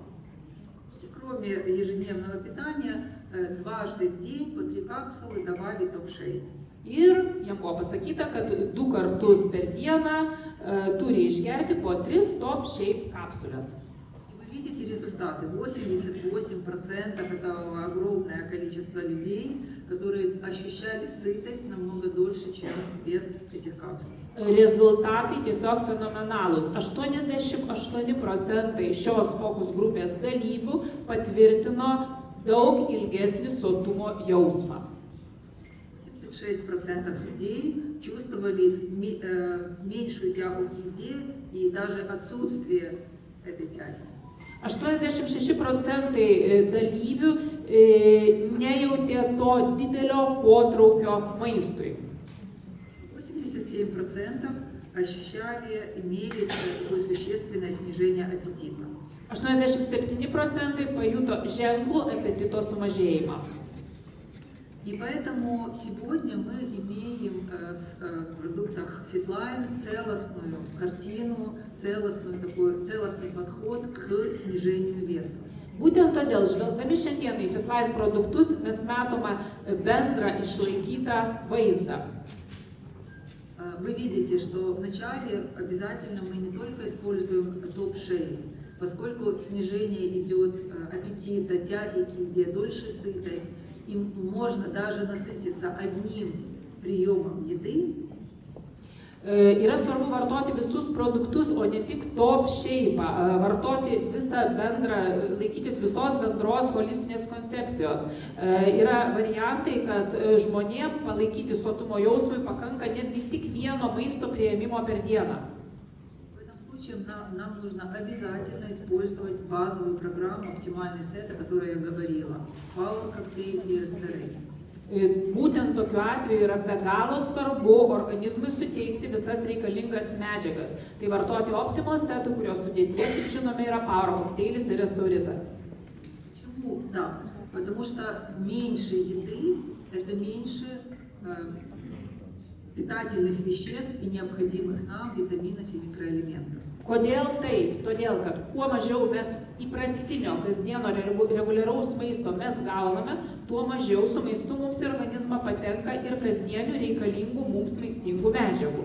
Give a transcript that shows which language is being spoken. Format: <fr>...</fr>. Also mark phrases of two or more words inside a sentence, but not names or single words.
<ru>Кроме ежедневного питания, дважды в день по 3 капсулы добавить топ-шейп.</ru> <lt>Ir jam buvo pasakyta, kad 2 kartus per dieną turi išgerti po 3 top shape kapsulės.</lt> <ru>Вы видите результаты. 88% это огромное количество людей, которые ощущали сытость намного дольше, чем без этих капсул.</ru> <lt>Rezultatai tiesiog fenomenalūs. 88% šios fokus grupės dalyvių patvirtino daug ilgesnį sotumo jausmą.</lt> <ru>6% людей чувствовали меньшую тягу к еде и даже отсутствие этой тяги.</ru> <lt>86% dalyvių nejautė to didelio potraukio maistui.</lt> <ru>87% ощущали, имели такое существенное снижение аппетита.</ru> <lt>87% pajuto ženklų apetito sumažėjimą.</lt> <ru>И поэтому сегодня мы имеем в продуктах Fitline целостную картину, целостный подход к снижению веса.</ru> <lt>Būtent todėl, žvelgdami šiandieną į Fitline produktus, mes matome bendrą išlaikytą vaizdą.</lt> <ru>Вы видите, что вначале обязательно мы не только используем топ-шейп, поскольку снижение идет аппетита, тяги к еде, дольше сытость. им можно даже насытиться одним приемом еды,</ru> <lt>Yra svarbu vartoti visus produktus, o ne tik top shape, vartoti visą bendrą, laikytis visos bendros holistinės koncepcijos. Yra variantai, kad žmonėm palaikyti sotumo jausmui pakanka netgi tik vieno maisto priėmimo per dieną.</lt> <ru>в этом случае нам нужно обязательно использовать базовую программу «Оптимальный сет», о которой я говорила. Power коктейль и Restorate.</ru> <lt>Būtent tokiu atveju yra be galo svarbu organizmui suteikti visas reikalingas medžiagas. Tai vartoti Optimal setų, kurios sudėtyje, kaip žinome, yra Power kokteilis ir Restoritas.</lt> <ru>Почему так? Потому что меньше еды – это меньше питательных веществ и необходимых нам витаминов и микроэлементов.</ru> <lt>Kodėl taip? Todėl, kad kuo mažiau mes įprastinio kasdieno reguliaraus maisto mes gauname, tuo mažiau su maistu mums į organizmą patenka ir kasdienių reikalingų mums maistingų medžiagų.</lt>